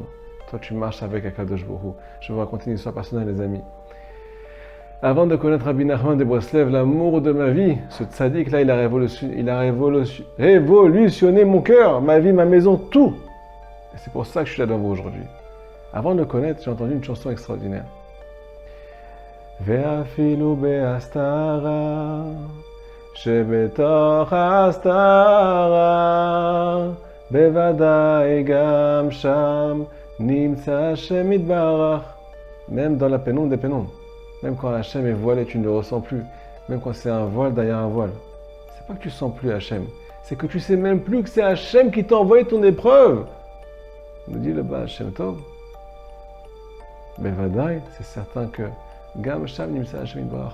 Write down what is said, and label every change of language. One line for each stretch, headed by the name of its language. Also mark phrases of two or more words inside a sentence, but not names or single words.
French: Toi, tu marches avec
Hebrew: הקדוש ברוך הוא.
French: Je vais vous raconter une histoire personnelle, les amis. Avant de connaître Rabbi Nachman de Breslev, l'amour de ma vie, ce tzaddik-là, il a révolutionné mon cœur, ma vie, ma maison, tout. Et c'est pour ça que je suis là devant vous aujourd'hui. Avant de le connaître, j'ai entendu une chanson extraordinaire.
Hebrew: ואפילו בהסתרה שבתוך הסתרה בוודאי גם שם נמצא השם יתברך.
French: Même dans la pénombre des pénombres. Même quand Hachem est voilé, tu ne le ressens plus. Même quand c'est un voile derrière un voile. C'est pas que tu sens plus Hachem. C'est que tu sais même plus que c'est Hachem qui t'a envoyé ton épreuve. Nous dit le Baal Shem Tov. Bevadai, c'est certain que
Hebrew: גם שם נמצא השם יתברך.